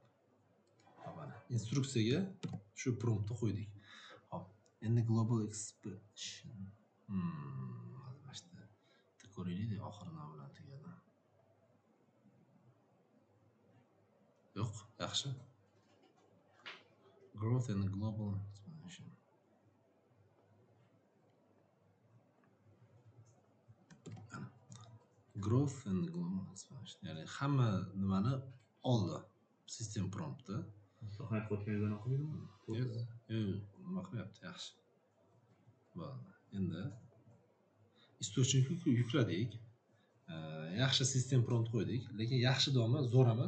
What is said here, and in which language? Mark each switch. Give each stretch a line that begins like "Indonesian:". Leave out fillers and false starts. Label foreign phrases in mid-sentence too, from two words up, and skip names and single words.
Uzbek: Mana instruksiyaga shu promptni qo'ydik. Hop, endi
English: global expansion.
Uzbek: Ko'raylik, oxiri nima bilan tugadi. Yo'q, yaxshi.
English: Growth and global expansion. Growth and global expansion.
Uzbek: Ya'ni hamma nimani oldi sistem promptda. So'xayib qo'yganingizdan o'qimaydimi? Yo'q, nima qilyapti, yaxshi. Bo'ldi. Endi источникni yukladik. Yaxshi sistem prompt qo'ydik, lekin yaxshi doma zo'r emas.